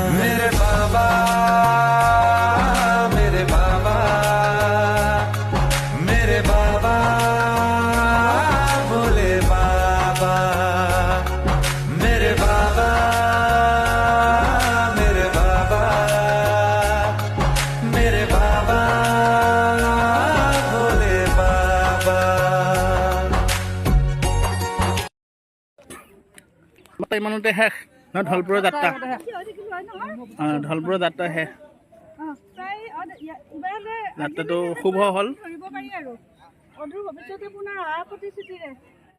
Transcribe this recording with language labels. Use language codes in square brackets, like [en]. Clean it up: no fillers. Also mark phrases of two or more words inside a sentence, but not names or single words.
[hi] मेरे बाबा, मेरे बाबा, मेरे बाबा, भोले बाबा, मेरे बाबा, मेरे बाबा, मेरे बाबा, भोले बाबा। [as] ইমানতে শেষ ন ঢলপুৰৰ যাত্ৰা ঢলপুৰৰ যাত্ৰা শেষ যাত্ৰাটো শুভ হ'ল ধৰিব পাৰি আৰু অদূৰ ভৱিষ্যতে পুনৰ অহা প্ৰতিশ্ৰুতিৰে